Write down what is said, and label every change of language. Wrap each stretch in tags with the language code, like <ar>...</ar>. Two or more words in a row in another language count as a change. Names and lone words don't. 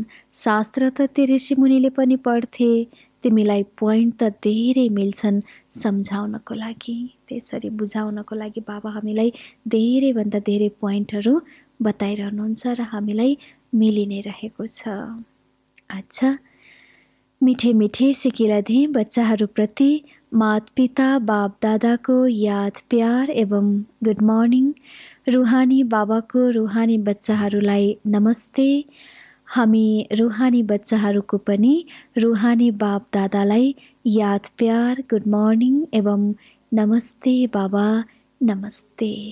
<ne>शास्त्र त ती ऋषिमुनिले पनि पढ्थे, तिमीलाई पोइन्ट त धेरै मिल्छन् सम्झाउनको लागि, त्यसरी बुझाउनको लागि बाबा हामीलाई धेरैभन्दा धेरै पोइन्टहरू बताइरहनुहुन्छ र हामीलाई मिलि नै रहेको छ। अच्छा, मिठे मिठे सिकिला दिए बच्चाहरूप्रति माता-पिता बाप दादाको याद, प्यार एवं</ne> <en>good morning.</en> <ne>रुहानी बाबाको रुहानी बच्चाहरूलाई नमस्ते। हामी रुहानी बच्चाहरूको पनि रुहानी बाप दादालाई याद, प्यार,</ne> <en>good morning</en> <ne>एवं नमस्ते बाबा, नमस्ते।</ne>